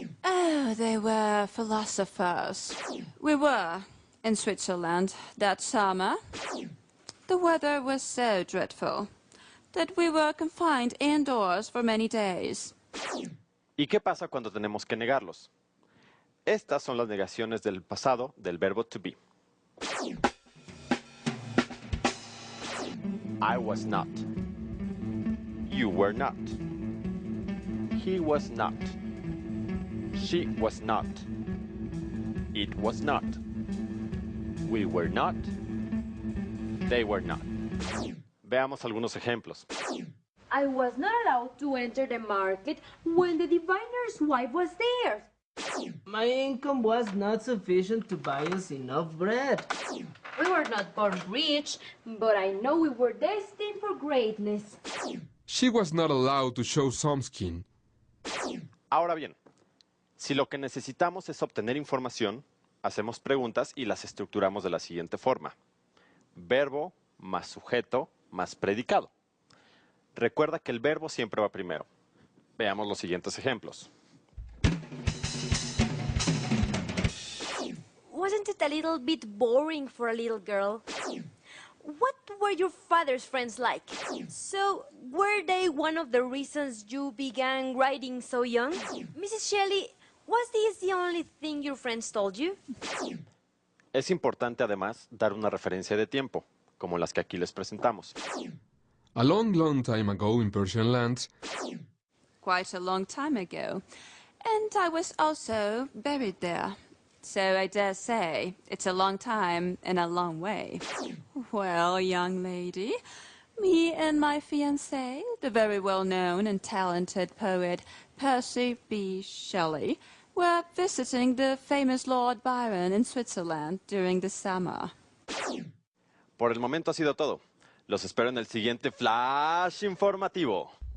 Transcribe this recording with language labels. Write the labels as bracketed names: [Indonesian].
[English] Oh, they were philosophers. We were in Switzerland that summer. The weather was so dreadful that we were confined indoors for many days. [Spanish] ¿Y qué pasa cuando tenemos que negarlos? Estas son las negaciones del pasado del verbo to be. [English] I was not. You were not. He was not. She was not. It was not. We were not. They were not. [Spanish] Veamos algunos ejemplos. [English] I was not allowed to enter the market when the diviner's wife was there. My income was not sufficient to buy us enough bread. We were not born rich, but I know we were destined for greatness. She was not allowed to show some skin. [Spanish] Ahora bien, si lo que necesitamos es obtener información, hacemos preguntas y las estructuramos de la siguiente forma. Verbo más sujeto más predicado. Recuerda que el verbo siempre va primero. Veamos los siguientes ejemplos. [English] Wasn't it a little bit boring for a little girl? What were your father's friends like? So, were they one of the reasons you began writing so young? Mrs. Shelley, was this the only thing your friends told you? [Spanish] Es importante además dar una referencia de tiempo, como las que aquí les presentamos. [English] A long, long time ago in Persian lands, Quite a long time ago. And I was also buried there. So I dare say it's a long time and a long way. Well, young lady, me and my fiancé, the very well-known and talented poet Percy B. Shelley, were visiting the famous Lord Byron in Switzerland during the summer. [Spanish] Por el momento ha sido todo. Los espero en el siguiente Flash Informativo.